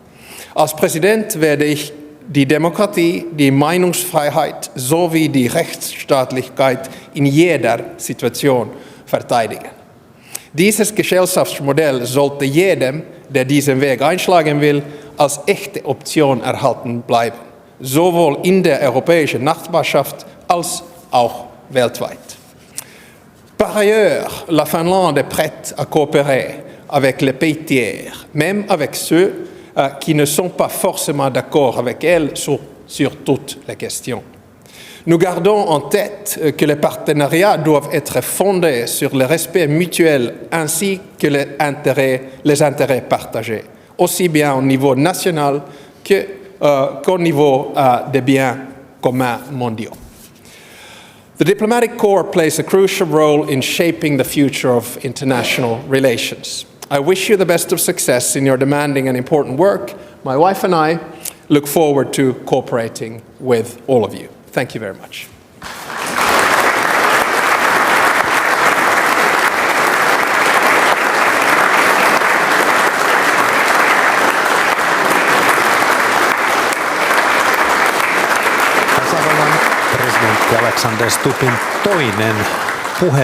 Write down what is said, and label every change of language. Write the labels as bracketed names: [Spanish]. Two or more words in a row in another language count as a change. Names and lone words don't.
[German] Als Präsident werde ich die Demokratie, die Meinungsfreiheit sowie die Rechtsstaatlichkeit in jeder Situation verteidigen. Dieses Gesellschaftsmodell sollte jedem, der diesen Weg einschlagen will, als echte Option erhalten bleiben, sowohl in der europäischen Nachbarschaft als auch weltweit. [French] Par ailleurs, la Finlande est prête à coopérer avec les pays tiers, même avec ceux qui ne sont pas forcément d'accord avec elle sur toutes les questions. Nous gardons en tête que les partenariats doivent être fondés sur le respect mutuel ainsi que les intérêts partagés, aussi bien au niveau national qu'au niveau des biens communs mondiaux. [English] The diplomatic corps plays a crucial role in shaping the future of international relations. I wish you the best of success in your demanding and important work. My wife and I look forward to cooperating with all of you. Thank you very much. [Finnish] Presidentti Alexander Stubbin toinen puhe